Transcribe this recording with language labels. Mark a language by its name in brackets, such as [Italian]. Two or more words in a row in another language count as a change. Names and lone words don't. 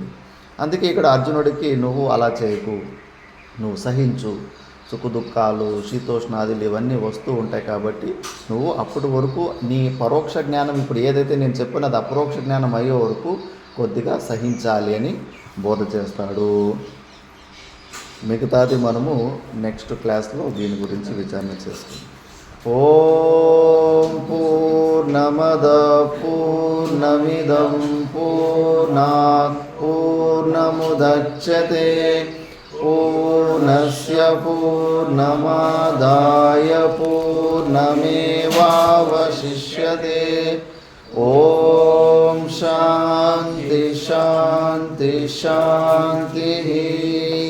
[Telugu] అందుకే ఇక్కడ అర్జునుడికి నువ్వు అలా చేయకు, నువ్వు సహించు, సుఖ దుఃఖాలు శీతోష్ణాదులు ఇవన్నీ వస్తూ ఉంటాయి కాబట్టి నువ్వు అప్పటి వరకు నీ పరోక్ష జ్ఞానం ఇప్పుడు ఏదైతే నేను చెప్పినది అపరోక్ష జ్ఞానం అయ్యే వరకు కొద్దిగా సహించాలి అని బోధ చేస్తాడు. మిగతాది మనము [English] next classలో [Telugu] దీని గురించి విచారణ చేసుకుందాం. [Sanskrit] ఓం పూర్ణమద పూర్ణమిదం పూర్ణాత్ పూర్ణముదచ్యతే పూర్ణస్య పూర్ణమాదాయ పూర్ణమేవావశిష్యతే. ఓం శాంతి శాంతి శాంతి.